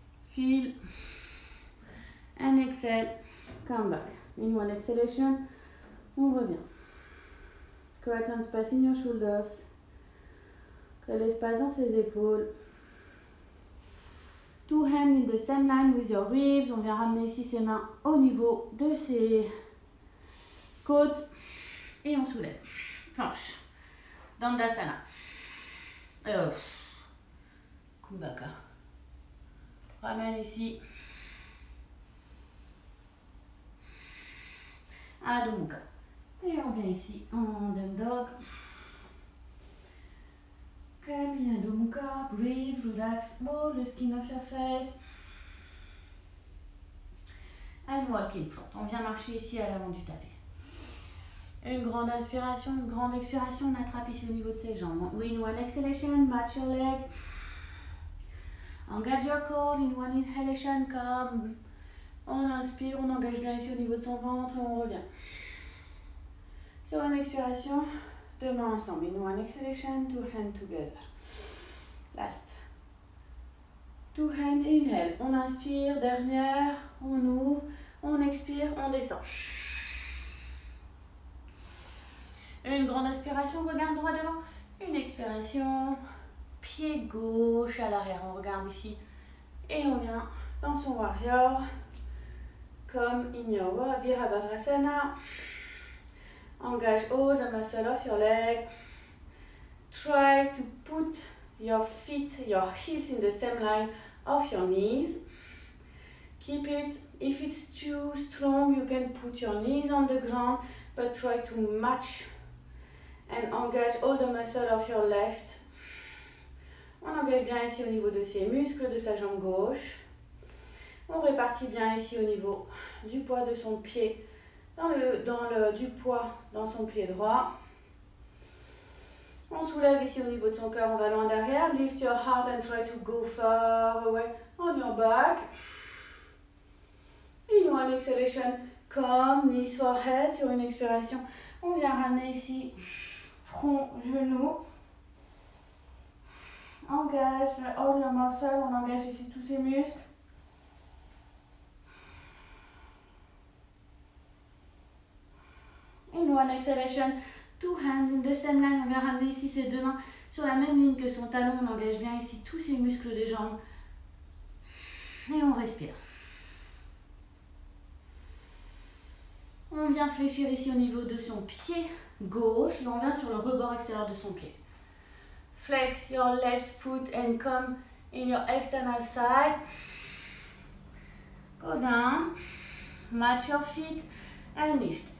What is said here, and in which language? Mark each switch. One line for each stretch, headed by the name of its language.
English: Feel. And exhale. Come back. In one exhalation.
French: On revient.
English: Create un space in your shoulders.
French: Crée l'espace dans ses épaules.
English: Two hands in the same line with your ribs.
French: On vient ramener ici ses mains au niveau de ses côtes. Et on soulève. Planche. Dandasana. Kumbhaka. Ramène ici.
Sanskrit: Adho Mukha.
French: Et on vient ici en down dog.
English: Come in Adho Mukha. Breathe, relax all the skin of your face. And walk in front.
French: On vient marcher ici à l'avant du tapis. Une grande inspiration, une grande expiration. On attrape ici au niveau de ses jambes.
English: In one exhalation, match your leg. Engage your core. In one inhalation, come.
French: On inspire, on engage bien ici au niveau de son ventre et on revient. Sur une expiration, deux mains ensemble.
English: In one exhalation, two hands together. Last. Two hands, inhale.
French: On inspire, dernière, on ouvre, on expire, on descend. Une grande inspiration, regarde droit devant. Une expiration, pied gauche à l'arrière. On regarde ici et on vient dans son warrior.
English: Comme in your Virabhadrasana. Engage all the muscle of your leg. Try to put your feet, your heels in the same line of your knees. Keep it. If it's too strong, you can put your knees on the ground, but try to match and engage all the muscle of your left.
French: On engage bien ici au niveau de ses muscles, de sa jambe gauche. On répartit bien ici au niveau du poids de son pied, du poids dans son pied droit. On soulève ici au niveau de son cœur, on va loin derrière.
English: Lift your heart and try to go far away on your back. In one exhalation, come, knees forehead.
French: Sur une expiration, on vient ramener ici front, genou.
English: Engage all your muscle,
French: on engage ici tous ses muscles.
English: In one exhalation, two hands in the same line.
French: On vient ramener ici ses deux mains sur la même ligne que son talon. On engage bien ici tous ses muscles des jambes. Et on respire. On vient fléchir ici au niveau de son pied gauche. Et on vient sur le rebord extérieur de son pied.
English: Flex your left foot and come in your external side. Go down. Match your feet and lift.